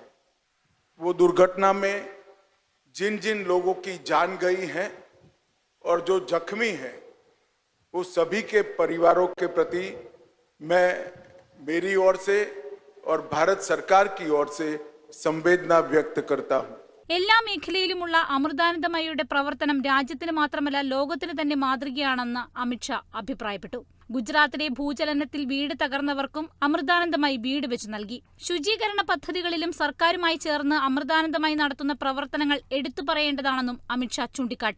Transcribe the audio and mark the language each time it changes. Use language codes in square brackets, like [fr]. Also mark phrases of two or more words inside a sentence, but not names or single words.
[hi] वो दुर्घटना में जिन जिन लोगों की जान गई है और जो जख्मी हैं, वो सभी के परिवारों के प्रति मैं मेरी ओर से और भारत सरकार की ओर से संवेदना व्यक्त करता हूँ. [ml] എല്ലാ മേഖലയിലുമുള്ള അമൃതാനന്ദമയിയുടെ പ്രവർത്തനം രാജ്യത്തിന് മാത്രമല്ല ലോകത്തിന് തന്നെ മാതൃകയാണെന്ന് അമിത് ഷാ അഭിപ്രായപ്പെട്ടു. ഗുജറാത്തിലെ ഭൂചലനത്തിൽ വീട് തകർന്നവർക്കും അമൃതാനന്ദമയി വീട് വെച്ചു നൽകി. ശുചീകരണ പദ്ധതികളിലും സർക്കാരുമായി ചേർന്ന് അമൃതാനന്ദമയി നടത്തുന്ന പ്രവർത്തനങ്ങൾ എടുത്തു പറയേണ്ടതാണെന്നും അമിത് ഷാ ചൂണ്ടിക്കാട്ടി.